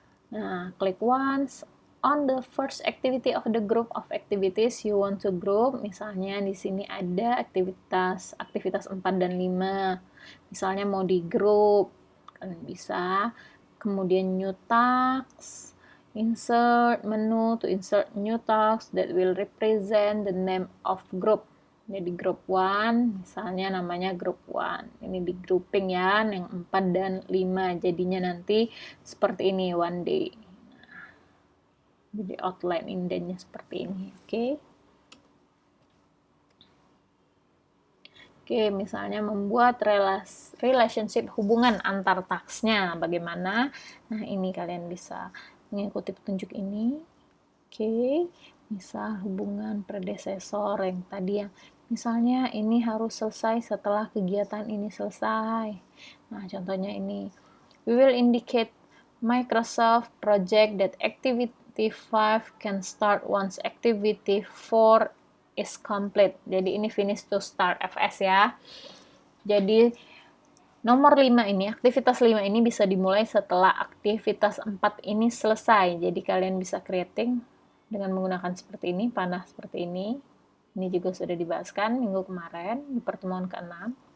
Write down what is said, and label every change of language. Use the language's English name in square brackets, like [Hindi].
[English] Nah, klik once on the first activity of the group of activities you want to group. [Indonesian] Misalnya di sini ada aktivitas 4 dan 5. Misalnya mau di group, kalian bisa. Kemudian [English] new task, insert menu to insert new task that will represent the name of group. [Indonesian] Jadi group 1, misalnya namanya group 1. Ini di grouping ya, yang 4 dan 5. Jadinya nanti seperti ini, [English] one day. [Indonesian] Jadi outline indennya seperti ini, oke. Oke, misalnya membuat relationship hubungan antar task-nya bagaimana. Nah, ini kalian bisa mengikuti petunjuk ini. Oke, misal hubungan predesesor yang tadi yang misalnya ini harus selesai setelah kegiatan ini selesai. Nah, contohnya ini. [English] We will indicate Microsoft project that activity 5 can start once activity 4 is complete. [Indonesian] Jadi ini finish to start FS ya. Jadi nomor 5 ini, aktivitas 5 ini bisa dimulai setelah aktivitas 4 ini selesai. Jadi kalian bisa creating dengan menggunakan seperti ini, panah seperti ini. Ini juga sudah dibahaskan minggu kemarin di pertemuan ke-6.